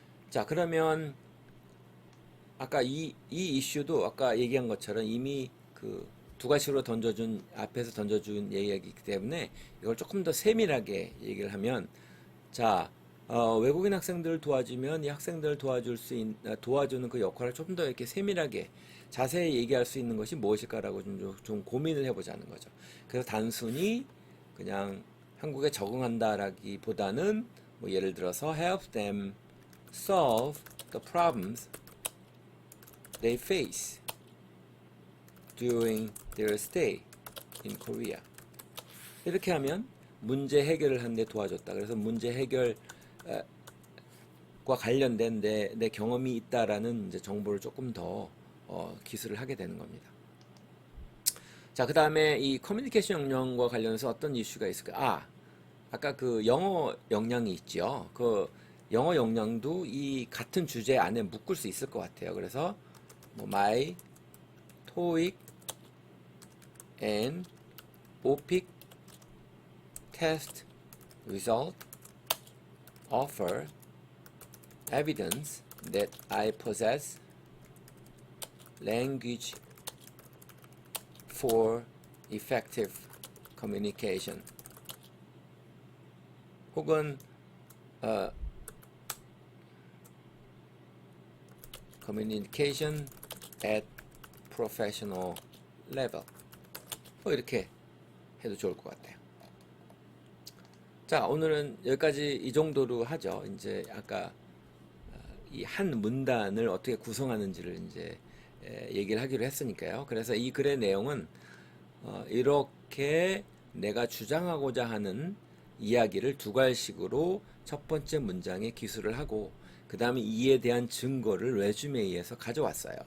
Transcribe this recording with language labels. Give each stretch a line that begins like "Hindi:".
Korean: 자, 그러면 아까 이 이슈도 아까 얘기한 것처럼 이미 그 두 가지로 던져준 앞에서 던져준 얘기이기 때문에 이걸 조금 더 세밀하게 얘기를 하면 자, 외국인 학생들을 도와주면 이 학생들을 도와주는 그 역할을 좀 더 이렇게 세밀하게 자세히 얘기할 수 있는 것이 무엇일까라고 좀 고민을 해보자는 거죠. 그래서 단순히 그냥 한국에 적응한다라기보다는 뭐 예를 들어서
English: help them solve the problems they face during their stay in Korea.
Korean: 이렇게 하면 문제 해결을 하는데 도와줬다. 그래서 문제 해결과 관련된 내 경험이 있다라는 이제 정보를 조금 더 기술을 하게 되는 겁니다. 자, 그 다음에 이 커뮤니케이션 역량과 관련해서 어떤 이슈가 있을까? 아까 그 영어 역량이 있죠. 그 영어 역량도 이 같은 주제 안에 묶을 수 있을 것 같아요. 그래서 뭐
English: my TOEIC and OPIC test result offer evidence that I possess language for effective communication.
Korean: 혹은
English: communication at professional level.
Korean: 뭐 이렇게 해도 좋을 것 같아요. 자, 오늘은 여기까지 이 정도로 하죠. 이제 아까 이 한 문단을 어떻게 구성하는지를 이제 얘기를 하기로 했으니까요. 그래서 이 글의 내용은 이렇게 내가 주장하고자 하는 이야기를 두 갈식으로 첫 번째 문장에 기술을 하고 그 다음에 이에 대한 증거를 레주메에서 가져왔어요.